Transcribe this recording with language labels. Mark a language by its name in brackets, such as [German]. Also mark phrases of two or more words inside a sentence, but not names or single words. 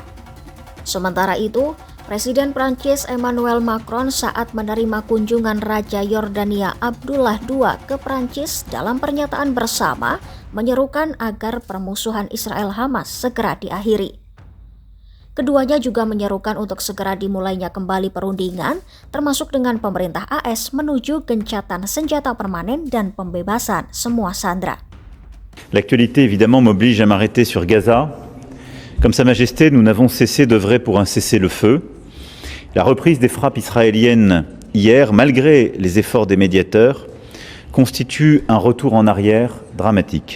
[Indonesian] Sementara itu, Presiden Prancis Emmanuel Macron saat menerima kunjungan Raja Yordania Abdullah II ke Prancis dalam pernyataan bersama menyerukan agar permusuhan Israel-Hamas segera diakhiri. Keduanya juga menyerukan untuk segera dimulainya kembali perundingan, termasuk dengan pemerintah AS menuju gencatan senjata permanen dan pembebasan semua sandera. [French] L'actualité évidemment m'oblige à m'arrêter sur Gaza. Comme Sa Majesté, nous n'avons cessé d'œuvrer pour un cessez-le-feu. La reprise des frappes israéliennes hier, malgré les efforts des médiateurs, constitue un retour en arrière dramatique.